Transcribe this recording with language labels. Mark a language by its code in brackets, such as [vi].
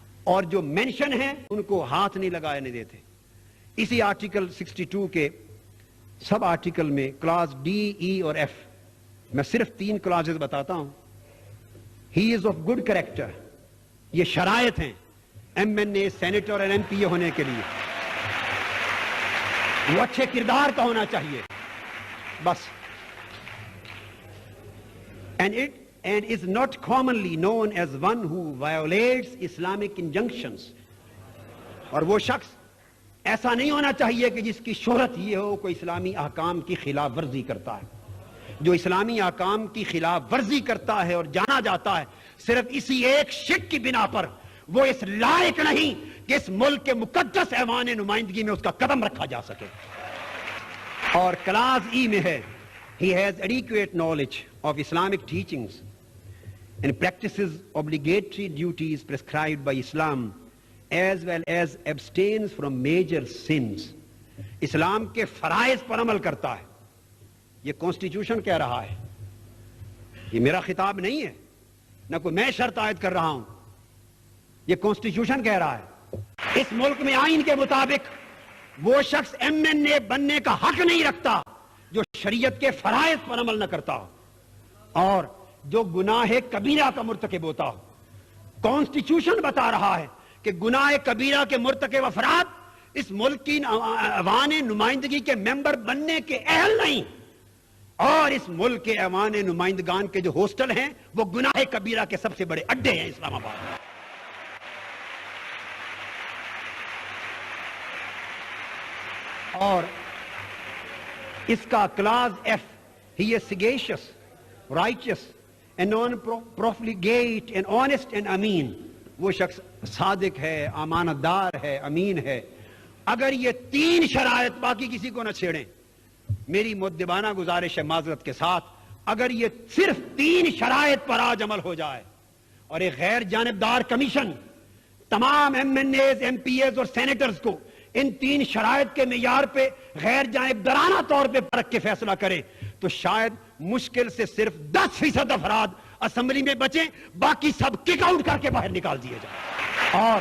[ur] اور جو مینشن ہیں ان کو ہاتھ نہیں لگانے دیتے. اسی آرٹیکل 62 کے سب آرٹیکل میں کلاس ڈی ای اور ایف میں صرف 3 کلاسز بتاتا ہوں. [en] He is of good character. [ur] یہ شرائط ہیں ایم این اے سینیٹر اور ایم پی اے ہونے کے لیے. وہ اچھے کردار کا ہونا چاہیے بس. [en] and is not commonly known as one who violates Islamic injunctions. [ur] اور وہ شخص ایسا نہیں ہونا چاہیے کہ جس کی شہرت یہ ہو کوئی اسلامی احکام کی خلاف ورزی کرتا ہے. جو اسلامی احکام کی خلاف ورزی کرتا ہے اور جانا جاتا ہے صرف اسی ایک شک کی بنا پر، وہ اس لائق نہیں کہ اس ملک کے مقدس ایوان نمائندگی میں اس کا قدم رکھا جا سکے. اور کلاس ای میں ہے [en] he has adequate knowledge of Islamic teachings and practices obligatory duties prescribed by Islam as well as abstains from major sins. [ur] اسلام کے فرائض پر عمل کرتا ہے. یہ کانسٹیٹیوشن کہہ رہا ہے، یہ میرا خطاب نہیں ہے، نہ کوئی میں شرط عائد کر رہا ہوں. یہ کانسٹیٹیوشن کہہ رہا ہے اس ملک میں آئین کے مطابق وہ شخص ایم این اے بننے کا حق نہیں رکھتا جو شریعت کے فرائض پر عمل نہ کرتا ہو اور جو گناہ کبیرہ کا مرتکب ہوتا ہو. کانسٹیٹیوشن بتا رہا ہے کہ گناہ کبیرہ کے مرتکب افراد اس ملک کی ایوان نمائندگی کے ممبر بننے کے اہل نہیں، اور اس ملک کے ایوان نمائندگان کے جو ہاسٹل ہیں وہ گناہ کبیرہ کے سب سے بڑے اڈے ہیں اسلام آباد میں. اور اس کا class if [en] he is sagacious, righteous and non-profligate and honest and امین. [ur] وہ شخص صادق ہے، امانت دار ہے، امین ہے. اگر یہ 3 شرائط باقی کسی کو نہ چھیڑیں، میری مؤدبانہ گزارش ہے معذرت کے ساتھ، اگر یہ صرف 3 شرائط پر آج عمل ہو جائے اور ایک غیر جانبدار کمیشن تمام M N as, M P as اور سینیٹرز کو ان 3 شرائط کے معیار پہ غیر جانبدارانہ طور پہ پرکھ کے فیصلہ کرے تو شاید مشکل سے صرف 10% افراد اسمبلی میں بچیں، باقی سب کک آؤٹ کر کے باہر نکال دیے جائیں.